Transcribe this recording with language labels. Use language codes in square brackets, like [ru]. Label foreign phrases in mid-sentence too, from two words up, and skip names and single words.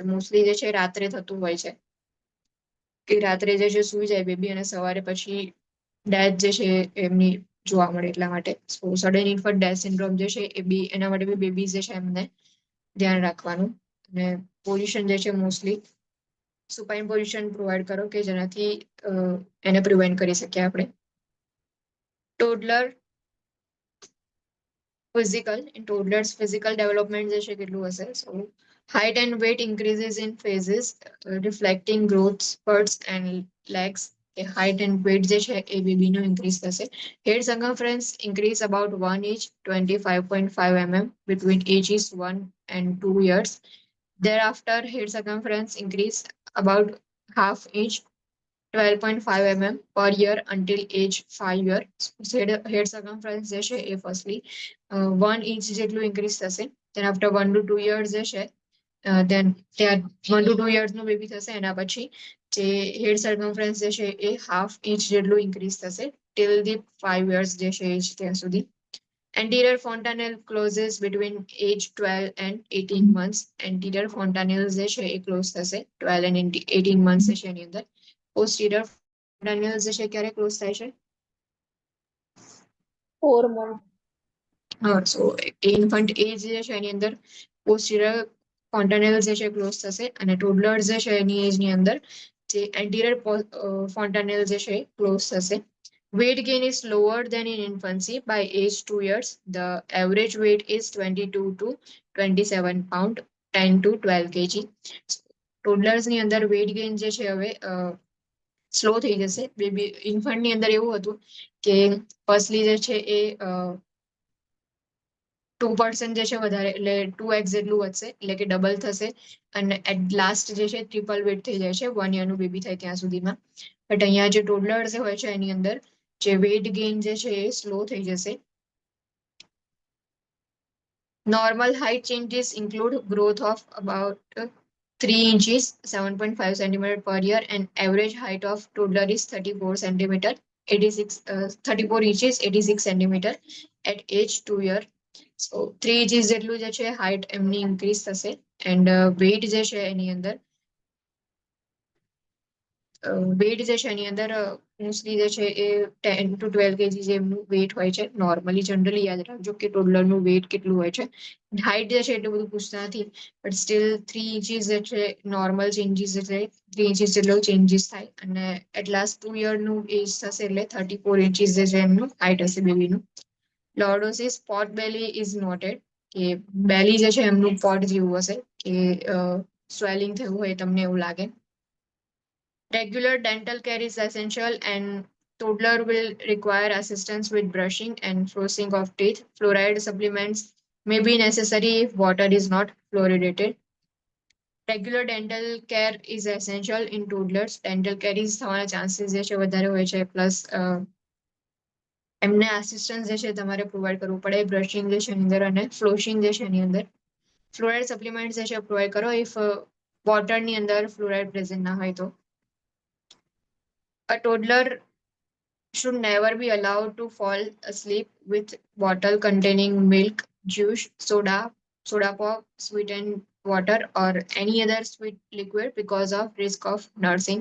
[gu] મોસ્ટલી જે છે રાત્રે થતું હોય છે કે રાત્રે જે છે સુઈ જાય બેબી અને સવારે પછી ડેથ જે છે એમની જોવા મળે. એટલા માટે [en] sudden infant death syndrome [gu] જે છે એ બી, એના માટે બી બેબીઝ જે છે એમને ધ્યાન રાખવાનું. અને પોઝિશન જે છે મોસ્ટલી [en] supine position provide [gu] કરો કે જેનાથી એને પ્રિવેન્ટ કરી શકીએ આપણે. [en] toddler toddlers physical development [gu] જે છે કેટલું હશે? [en] So height and weight increases in phases, reflecting growth spurts and legs. Height and weight [gu] જે છે એ બેબીનું ઇન્ક્રીઝ થશે. [en] Head circumference increase about 1 inch, 25.5 mm between ages 1 and 2 years. Thereafter, head circumference increase about half inch, 12.5 mm per year until age 5 year. Head circumference [gu] જે છે એ [en] firstly 1 inch [gu] જેટલું ઇન્ક્રીઝ થશે. [en] then after 1 to 2 years [gu] જે છે [en] then ત્યાં 1 to 2 years [gu] નું બેબી થશે. એના પછી જે [en] head circumference [gu] જે છે એ [en] half inch [gu] જેટલું ઇન્ક્રીઝ થશે [en] till the 5 years [gu] જે છે એજ ત્યાં સુધી. [en] Anterior fontanelle closes between age 12 and 18 months. Anterior fontanelles [gu] જે છે એ ક્લોઝ થશે [en] 12 and 18 months [gu] જે છે એની અંદર. [en] Posterior fontanelles [gu] જે છે ક્યારે ક્લોઝ થાય છે? [en] 4 months. so infant age [gu] જે છે એની અંદર [en] posterior fontanelles [gu] જે છે ક્લોઝ થશે, અને ટોડલર્સ જે છે એની એજની અંદર જે [en] anterior fontanelle [gu] જે છે ક્લોઝ થશે. [en] Weight gain is lower than in infancy by age 2 years. The average weight is 22 to 27 pound, 10 to 12 kg. [gu] ટોડલર્સ ની અંદર [en] weight gain [gu] જે છે હવે સ્લો થઈ જશે. [en] baby infant [gu] ની અંદર એવું હતું કે ફર્સ્ટલી જે છે એ 2% જે છે વધારે એટલે 2x જેટલું વધશે એટલે કે ડબલ થશે અને [en] at last [gu] જે છે [en] triple weight [gu] થઈ જાય છે 1 યરનું બેબી થાય ત્યાં સુધીમાં. બટ અહીંયા જે ટોડલર્સ હોય છે એની અંદર જે [en] weight gain [gu] જે છે એ સ્લો થઈ જશે. [en] Normal height changes include growth of about 3 inches, 7.5 centimeter per year, and average height of toddler is 34 centimeter, 34 inches, 86 centimeter at age 2 year. So 3 inches [gu] જેટલું જે છે height એમની increase થશે [en] and weight [gu] જે છે એની અંદર વેટ જે છે એની અંદર મોસ્ટલી જે છે એ [en] 10 to 12 kg [gu] જેમનું વેટ હોય છે. [en] normally generally [gu] યાદ રાખજો કે ટોડલરનું વેટ કેટલું હોય છે. હાઇટ જે છે એટલું બધું પૂછતા નથી [en] but still 3 inches [gu] જે છે [en] normal changes [gu] એટલે [en] 3 inches [gu] જેટલો ચેન્જીસ થાય અને [en] at last [gu] 2 યરનું એજ થશે એટલે [en] 34 inches [gu] જે છે એમનું હાઇટ હશે બેબીનું. [en] lordosis pot belly is noted [gu] કે બેલી જે છે એમનું પોટ જેવું હશે કે સ્વેલિંગ થયું હોય તમને એવું લાગે. [en] Regular dental care is essential and toddler will require assistance with brushing and flossing of teeth. Fluoride supplements may be necessary if water is not fluoridated. Regular dental care is essential in toddlers. Dental care is [gu] થવાના ચાન્સીસ જે છે વધારે હોય છે પ્લસ એમને આસિસ્ટન્સ જે છે તમારે પ્રોવાઈડ કરવું પડે બ્રશિંગ જે છે એની અંદર અને ફ્લોશિંગ જે છે એની અંદર. [en] fluoride supplement [gu] જે છે પ્રોવાઈડ કરો ઇફ વોટરની અંદર [en] fluoride present [gu] ના હોય તો. [en] A toddler should never be allowed to fall asleep with bottle containing milk, juice, soda pop, sweetened water, or any other sweet liquid because of risk of nursing.